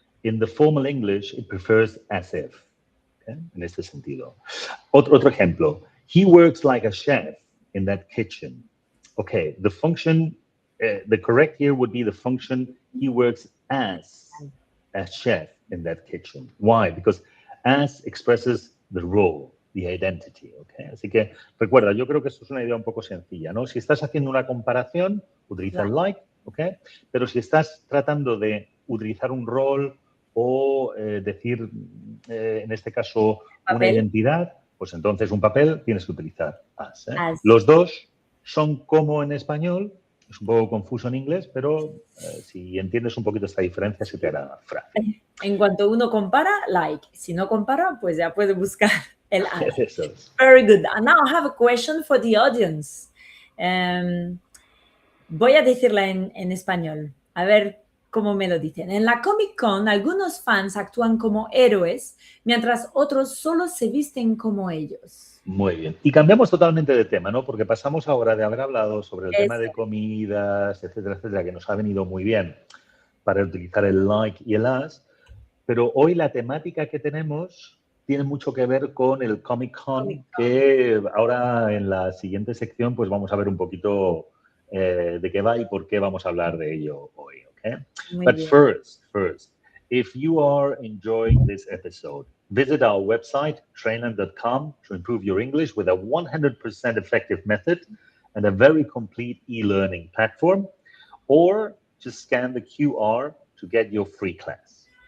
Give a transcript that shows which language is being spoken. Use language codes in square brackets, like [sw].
[en] In the formal English, it prefers as if, okay? [es] En este sentido. Otro ejemplo. [en] He works like a chef in that kitchen. Okay, the function, the correct here would be the function, he works as a chef in that kitchen. Why? Because as expresses the role, the identity, okay? [es] Así que recuerda, yo creo que esto es una idea un poco sencilla, ¿no? Si estás haciendo una comparación, utiliza el like, okay? Pero si estás tratando de utilizar un rol o decir, en este caso, una identidad, pues entonces un papel tienes que utilizar as, ¿eh? [en] As. [es] Los dos son como en español, es un poco confuso en inglés, pero si entiendes un poquito esta diferencia se te hará fácil. En cuanto uno compara, like. Si no compara, pues ya puede buscar el as. Eso es. [en] Very good. And now I have a question for the audience. [es] Voy a decirla en español. A ver cómo me lo dicen. En la Comic Con, algunos fans actúan como héroes, mientras otros solo se visten como ellos. Muy bien. Y cambiamos totalmente de tema, ¿no? Porque pasamos ahora de haber hablado sobre el tema de comidas, etcétera, etcétera, que nos ha venido muy bien para utilizar el like y el as, pero hoy la temática que tenemos tiene mucho que ver con el Comic Con, que ahora en la siguiente sección pues vamos a ver un poquito de qué va y por qué vamos a hablar de ello hoy, ¿ok? [en] But first, If you are enjoying this episode, visit our website, trainlang.com, to improve your English with a 100% effective method and a very complete e-learning platform, or just scan the QR to get your free class.